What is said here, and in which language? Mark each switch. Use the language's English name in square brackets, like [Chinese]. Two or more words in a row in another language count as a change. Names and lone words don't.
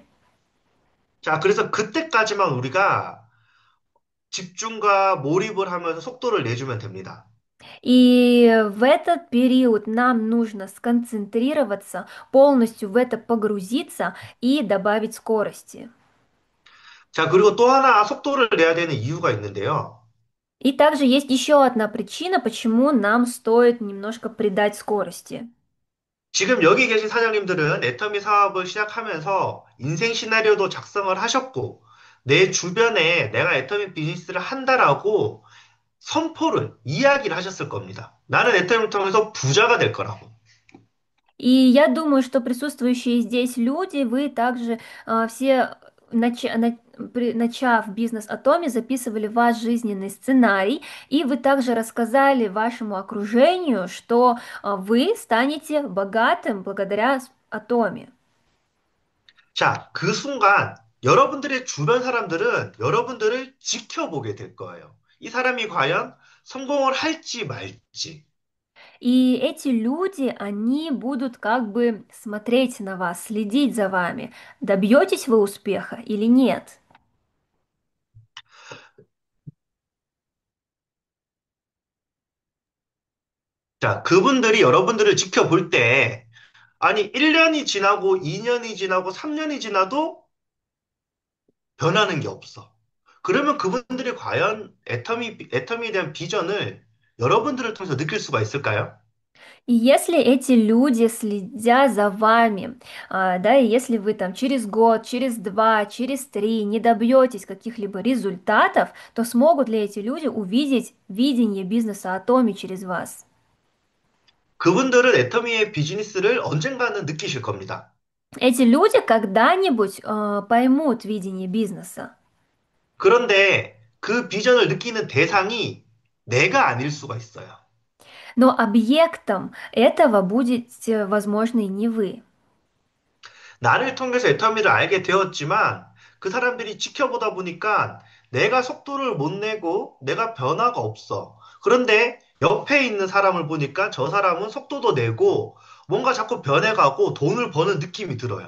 [Korean] 자, 그래서 그때까지만 우리가 집중과 몰입을 하면서 속도를 내주면 됩니다. [Russian] И в этот период нам нужно сконцентрироваться, полностью в это погрузиться и добавить скорости. [Korean] 자, 그리고 또 하나 속도를 내야 되는 이유가 있는데요. [Russian] И также есть еще одна причина, почему нам стоит немножко придать скорости. [Korean] 지금 여기 계신 사장님들은 애터미 사업을 시작하면서 인생 시나리오도 작성을 하셨고, 내 주변에 내가 애터미 비즈니스를 한다라고 이야기를 하셨을 겁니다. 나는 애터미를 통해서 부자가 될 거라고. [Russian] И я думаю, что присутствующие здесь люди, вы также все, начав бизнес Атоми, записывали ваш жизненный сценарий, и вы также рассказали вашему окружению, что вы станете богатым благодаря Атоми. [Korean] 자, 그 순간 여러분들의 주변 사람들은 여러분들을 지켜보게 될 거예요. 이 사람이 과연 성공을 할지 말지. [Russian] И эти люди, они будут как бы смотреть на вас, следить за вами. Добьетесь вы успеха или нет? [Korean] 자, 그분들이 여러분들을 지켜볼 때, 아니, 1년이 지나고 2년이 지나고 3년이 지나도 변하는 게 없어. 그러면 그분들이 과연 애터미에 대한 비전을 여러분들을 통해서 느낄 수가 있을까요? [Russian] И если эти люди следят за вами, да, и если вы там через год, через два, через три не добьетесь каких-либо результатов, то смогут ли эти люди увидеть видение бизнеса Атоми через вас? [Korean] 그분들은 애터미의 비즈니스를 언젠가는 느끼실 겁니다. [Russian] Эти люди когда-нибудь поймут видение бизнеса. [Korean] 그런데 그 비전을 느끼는 대상이 내가 아닐 수가 있어요. [Russian] Но объектом этого будете, возможно, и не вы. [Korean] 나를 통해서 애터미를 알게 되었지만 그 사람들이 지켜보다 보니까 내가 속도를 못 내고 내가 변화가 없어. 그런데 옆에 있는 사람을 보니까 저 사람은 속도도 내고 뭔가 자꾸 변해가고 돈을 버는 느낌이 들어요.